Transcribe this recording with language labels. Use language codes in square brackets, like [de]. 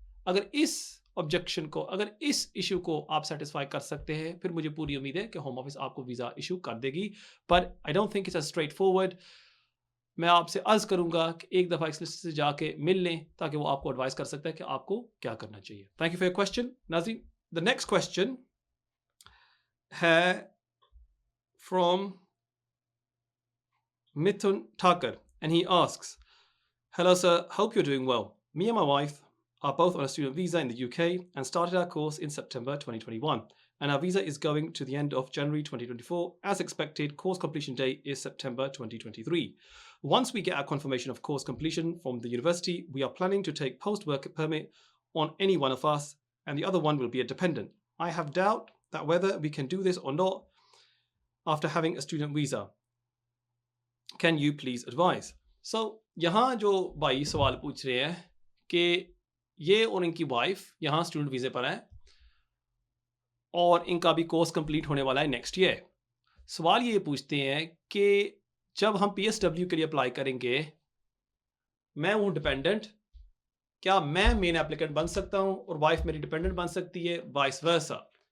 [hi] अगर इस ऑब्जेक्शन को, अगर इस इश्यू को आप सैटिस्फाई कर सकते हैं, फिर मुझे पूरी उम्मीद है कि होम ऑफिस आपको वीज़ा इश्यू कर देगी। पर [en] I don't think it's a straightforward. [hi] मैं आपसे अर्ज़ करूँगा कि एक दफ़ा इस लिस्ट से जाके मिल लें, ताकि वो आपको एडवाइस कर सकता है कि आपको क्या करना चाहिए। [en] Thank you for your question. नाज़रीन, the next question है from Mithun Thakur, and he asks, "Hello, sir. Hope you're doing well. Me and my wife are both on a student visa in the UK and started our course in September 2021. And our visa is going to the end of January 2024. As expected, course completion date is September 2023. Once we get our confirmation of course completion from the university, we are planning to take post-work permit on any one of us, and the other one will be a dependent. I have doubt that whether we can do this or not after having a student visa. Can you please advise?" [hi] So यहाँ जो भाई सवाल पूछ रहे हैं कि ये और इनकी वाइफ यहाँ स्टूडेंट वीज़े पर हैं और इनका भी कोर्स कंप्लीट होने वाला है नेक्स्ट ईयर। सवाल ये पूछते हैं कि जब हम पीएसडब्ल्यू के लिए अप्लाई करेंगे, मैं हूँ डिपेंडेंट, क्या मैं मेन एप्लीकेंट बन सकता हूँ और वाइफ मेरी डिपेंडेंट बन सकती है, वाइस वर्सा?